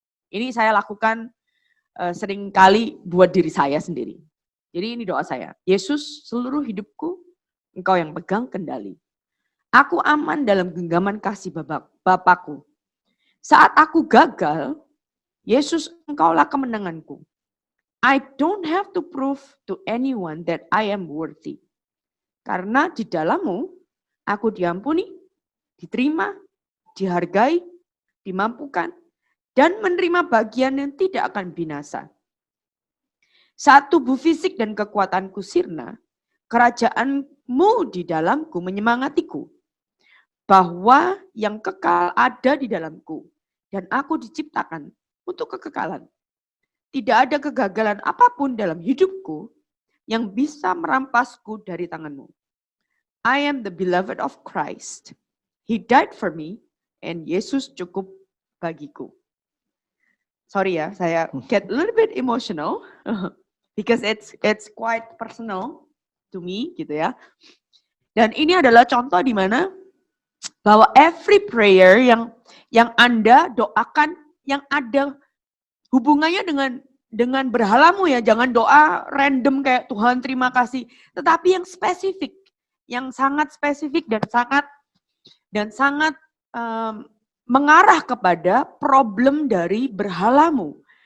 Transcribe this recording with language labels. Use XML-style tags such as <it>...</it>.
<id>Ini saya lakukan sering kali buat diri saya sendiri. Jadi ini doa saya. Yesus, seluruh hidupku, Engkau yang pegang kendali. Aku aman dalam genggaman kasih Bapakku. Saat aku gagal, Yesus, Engkaulah kemenanganku.</id> <en>I don't have to prove to anyone that I am worthy.</en> <id>Karena di dalammu, aku diampuni, diterima, dihargai, dimampukan, dan menerima bagian yang tidak akan binasa. Saat tubuh fisik dan kekuatanku sirna, kerajaanmu di dalamku menyemangatiku, bahwa yang kekal ada di dalamku, dan aku diciptakan untuk kekekalan. Tidak ada kegagalan apapun dalam hidupku yang bisa merampasku dari tanganmu.</id> <en>I am the beloved of Christ. He died for me, and</en> <id>Yesus cukup bagiku.</id> <en>Sorry ya, saya get a little bit emotional because it's quite personal to me gitu ya.</en> <id>Dan ini adalah contoh di mana bahwa every prayer yang Anda doakan yang ada hubungannya dengan berhalamu ya, jangan doa random kayak Tuhan terima kasih, tetapi yang spesifik, yang sangat spesifik dan sangat mengarah kepada problem dari berhalamu.</id>